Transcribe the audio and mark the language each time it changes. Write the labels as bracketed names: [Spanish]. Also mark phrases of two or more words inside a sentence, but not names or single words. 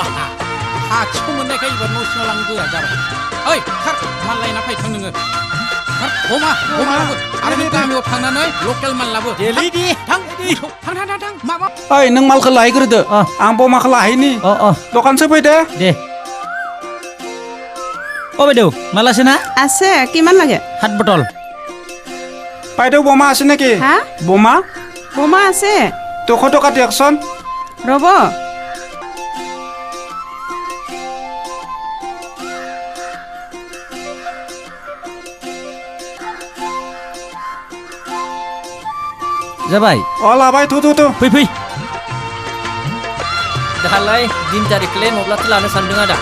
[Bodo] खाथियाव मोननायखाय एबार न' सिङाव लांनो गोरा जाबाय ओइ खार माल लायना फैथों नोङो खार बमा लाबो आरो नों गामियाव थांनानै लकेल माल लाबो देलै थां थां माबा ओइ नों मालखौ लाहैग्रोदो आं बमाखौ लाहैनि दखानसो फैदो [Assamese] দে ও বাইদেউ মাল আছে না আছে কিমান লাগে 7 বটল বাইদেউ বোমা আছে নেকি হা বোমা বোমা আছে 200 টকা দিয়কচোন ৰ'ব [Bodo] जाबाय अ लाबाय थु फै फै दालाय दिन तारिखलाय मब्लाथो लानो सानदों आदा